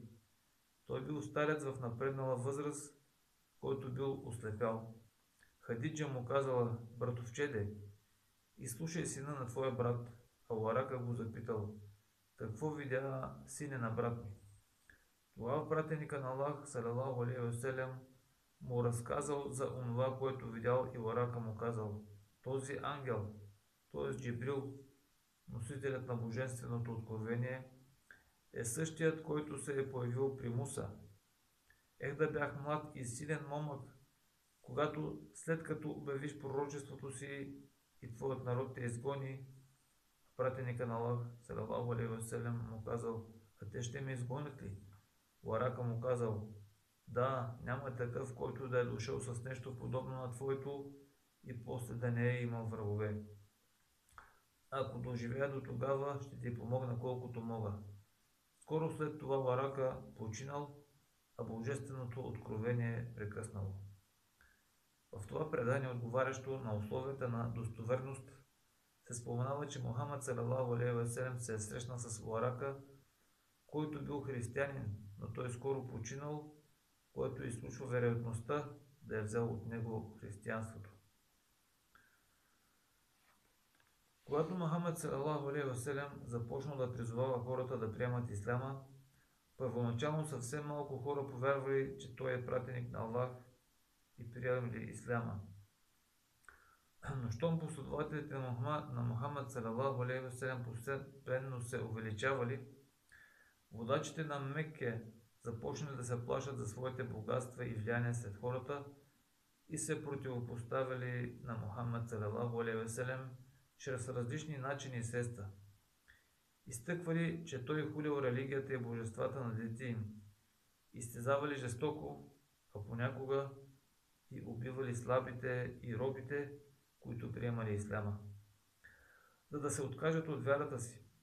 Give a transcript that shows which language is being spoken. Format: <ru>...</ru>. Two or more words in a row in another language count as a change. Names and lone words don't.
<bg>Той бил старец в напреднала възраст, който бил ослепял. Хадиджа му казала: братовчеде, изслушай сина на твоя брат. А Уарака го запитал: какво видя сине на брат ми? Това пратеника на Аллах,</bg> <ar>صلى الله عليه وسلم,</ar> <bg>му разказал за онова, което видял, и Уарака му казал: този ангел, т.е. Джибрил, носителят на божественото откровение, е същият, който се е появил при Муса. Ех да бях млад и силен момък, когато след като обявиш пророчеството си и твоят народ те изгони. Пратеника на Аллах,</bg> <ar>صلى الله عليه وسلم,</ar> <bg>му казал: а те ще ме изгонят ли? Уарака му казал: да, няма такъв, който да е дошъл с нещо подобно на твоето и после да не е имал врагове. Ако доживея до тогава, ще ти помогна колкото мога. Скоро след това Уарака починал, а божественото откровение прекъснало. В това предание, отговарящо на условията на достоверност, се споменава, че Мухаммад</bg> <ar>صلى الله عليه وسلم</ar> <bg>се е срещнал с Уарака, който бил християнин, но той скоро починал, което изключва вероятността да е взел от него християнството. Когато Мухаммад</bg> <ar>صلى الله عليه وسلم</ar> <bg>започнал да призовава хората да приемат исляма, първоначално съвсем малко хора повярвали, че той е пратеник на Аллах и приемали исляма. Но щом последователите на Мухаммад</bg> <ar>صلى الله عليه وسلم</ar> <bg>постепенно се увеличавали, водачите на Мекке започнали да се плашат за своите богатства и влияние сред хората и се противопоставили на Мухаммад</bg> <ar>صلى الله عليه وسلم</ar> <bg>чрез различни начини и средства. Изтъквали, че той хулил религията и божествата на дете им, изтезавали жестоко, а понякога и убивали слабите и робите, които приемали исляма, за да се откажат от вярата си.</bg>